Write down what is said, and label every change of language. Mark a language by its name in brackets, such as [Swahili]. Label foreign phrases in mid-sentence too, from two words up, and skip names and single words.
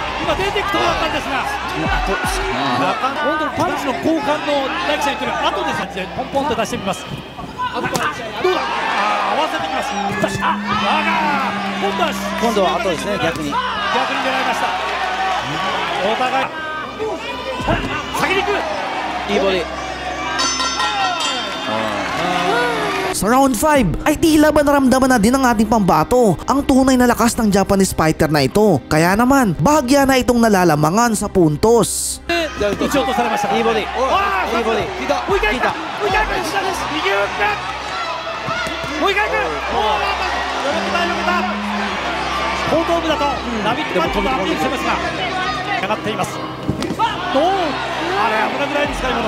[Japanese] 今出ていくところだったんですが、本当にパンチの交換の大輝さん言ってる後ですね。ポンポンと出してみます。どうだ。合わせてきます。今度は後ですね。逆に狙いました。お互い先に行く。いいボディ。 [Filipino] Sa round 5 ay tila ba naramdaman na din ng ating pambato ang tunay na lakas ng [English] Japanese fighter [Filipino] na ito. Kaya naman bahagya na itong nalalamangan sa puntos. [Japanese] 打ち落とされました。いいボディ。いいボディ。もう一回行った。もう一回行った。右打って。もう一回行く。よけた。後頭部だとラビットパンチとアピールしてますがかかっています。あれ危なくないですか今の。